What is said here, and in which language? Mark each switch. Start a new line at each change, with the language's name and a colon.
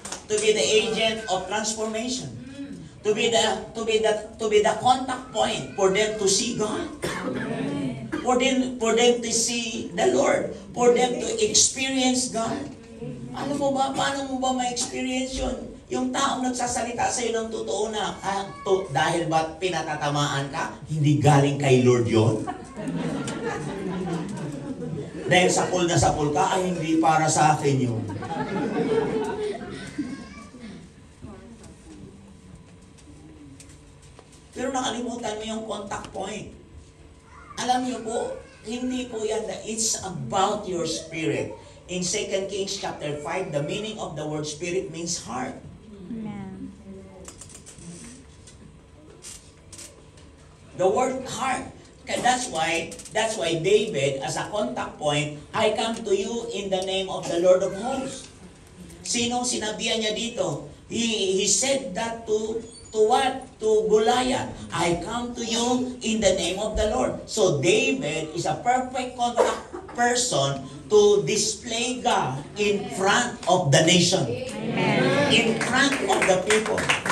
English: To be the agent of transformation. To be the contact point for them to see God. For them to see the Lord. For them to experience God.
Filipino: Alam mo ba, paano mo ba ma-experience yun? Yung taong nagsasalita sa iyo ng totoo na, dahil ba pinatatamaan ka, hindi galing kay Lord yon. Dahil sapul na sapul ka, ay hindi para sa akin yun. Pero nakalimutan mo yung contact point. Alam niyo po, hindi po yan.
English: It's about your spirit. In 2 Kings chapter 5, the meaning of the word spirit means heart. Amen. The word heart. That's why David, as a contact point, I come to you in the name of the Lord of hosts.
Filipino: Sinong sinabihan niya dito?
English: He said that to what? To Goliath. I come to you in the name of the Lord. So David is a perfect contact person to display God in front of the nation. Amen. In front of the people.